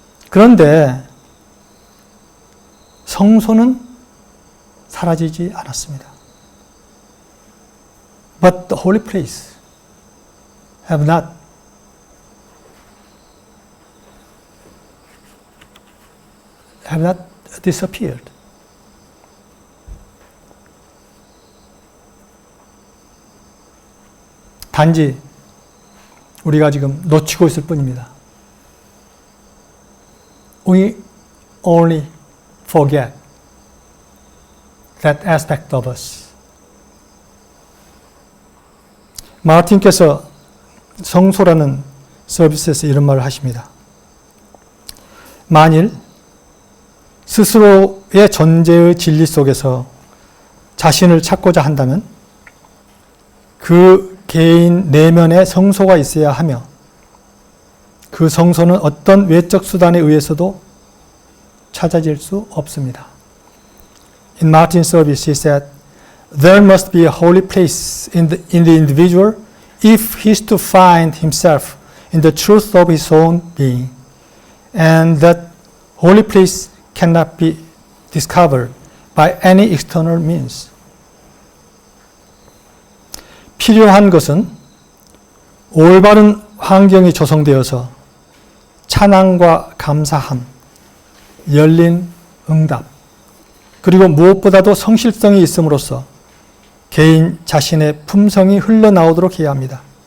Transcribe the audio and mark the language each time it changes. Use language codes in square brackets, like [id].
[ko] 그런데 성소는 사라지지 않았습니다. [en] But the holy place have not disappeared. [ko] 단지 우리가 지금 놓치고 있을 뿐입니다. [en] We only forget that aspect of us. [ko] 마틴께서 성소라는 서비스에서 이런 말을 하십니다. 만일 스스로의 존재의 진리 속에서 자신을 찾고자 한다면 그 개인 내면에 성소가 있어야 하며 그 성소는 어떤 외적 수단에 의해서도 찾아질 수 없습니다. [en] In Martin's service, he said, there must be a holy place in the individual if he is to find himself in the truth of his own being. And that holy place cannot be discovered by any external means. [ko] 필요한 것은 올바른 환경이 조성되어서 찬양과 감사함, 열린 응답, 그리고 무엇보다도 성실성이 있음으로써 개인 자신의 품성이 흘러나오도록 해야 합니다.